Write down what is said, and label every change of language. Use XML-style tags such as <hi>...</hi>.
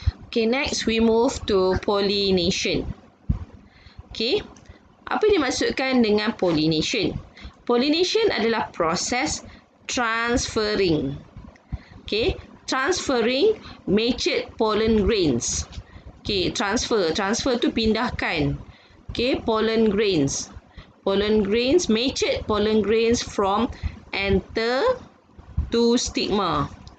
<en>Okay, next we move to pollination.</en> <ms>Okay, apa dimaksudkan dengan pollination? Pollination adalah proses transferring.</ms> <en>Okay, transferring matured pollen grains. Okay,</en> <ms>transfer tu pindahkan.</ms> <en>Okay, pollen grains, matured pollen grains from anther to stigma.</en>